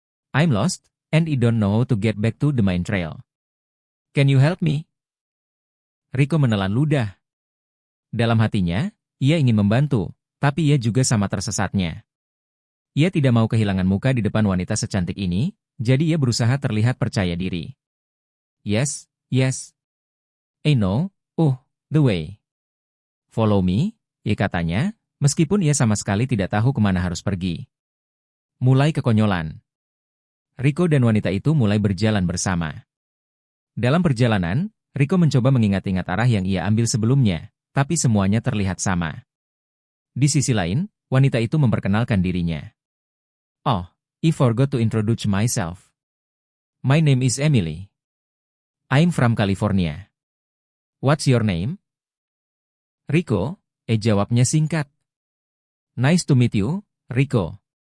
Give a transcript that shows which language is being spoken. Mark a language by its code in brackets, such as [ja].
[en] I'm lost, and I don't know how to get back to the main trail. Can you help me?" [id] Rico menelan ludah. Dalam hatinya, ia ingin membantu, tapi ia juga sama tersesatnya. Ia tidak mau kehilangan muka di depan wanita secantik ini, jadi ia berusaha terlihat percaya diri. [en] Yes, I know, the way. "Follow me," [id] katanya, meskipun ia sama sekali tidak tahu kemana harus pergi. Mulai kekonyolan. Rico dan wanita itu mulai berjalan bersama. Dalam perjalanan, Rico mencoba mengingat-ingat arah yang ia ambil sebelumnya, tapi semuanya terlihat sama. Di sisi lain, wanita itu memperkenalkan dirinya. [en] "Oh, I forgot to introduce myself. My name is Emily. I'm from California. What's your name?" "Rico," [id] jawabnya singkat. [en] "Nice to meet you, Rico.